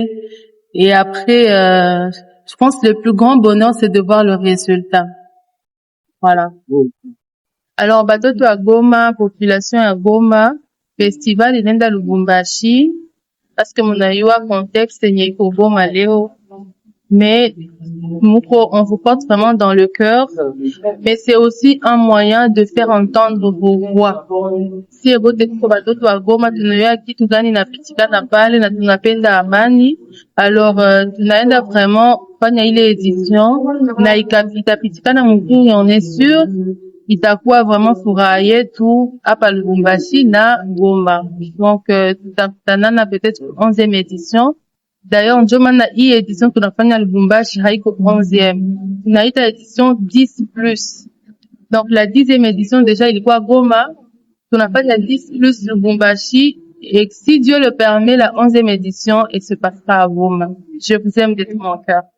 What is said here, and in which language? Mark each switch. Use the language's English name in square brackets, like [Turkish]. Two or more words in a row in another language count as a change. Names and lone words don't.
[French] Et après, je pense que le plus grand bonheur, c'est de voir le résultat. Voilà. Alors, batoto à Goma, population à Goma, festival inaenda Lubumbashi, parce que munayua contexte [Swahili] yenye iko Goma leo. [French] Mais on vous porte vraiment dans le cœur, mais c'est aussi un moyen de faire entendre vos voix. [Swahili] Si ebote tuko batoto wa Goma tunayoa kitu gani napitikana pale na tunapenda amani, alors tunaenda vraiment kufanya ile édition na itapitikana mzuri, [French] on est sûr [Swahili] itakuwa vraiment furaha yetu hapa Lubumbashi na Goma. [French] Donc tutakutanana peut-être 11e édition. D'ailleurs, [Swahili] ndio maana hii edition tunafanya Lubumbashi haiko 11e. Tunaita edition 10+. [French] Donc la 10e édition déjà ilikuwa Goma. [Swahili] Tunafanya 10+ Lubumbashi. [French] Et si Dieu le permet, la 11e édition, elle se passera à Goma. Je vous aime de tout mon cœur.